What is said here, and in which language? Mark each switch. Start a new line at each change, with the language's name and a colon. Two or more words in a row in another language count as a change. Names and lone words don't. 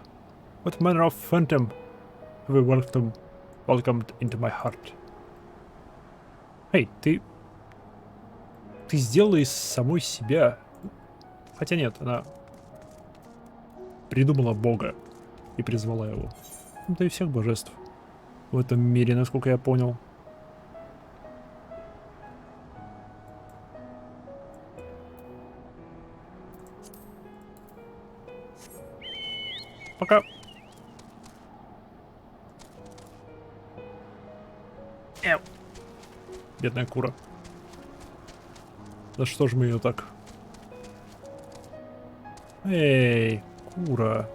English: What manner of phantom have you welcomed into my heart?
Russian: Эй, ты сделала из самой себя... Хотя нет, она придумала бога и призвала его. Да и всех божеств в этом мире, насколько я понял. Пока. Эу. Бедная кура. Да что ж мы ее так? Эй, кура.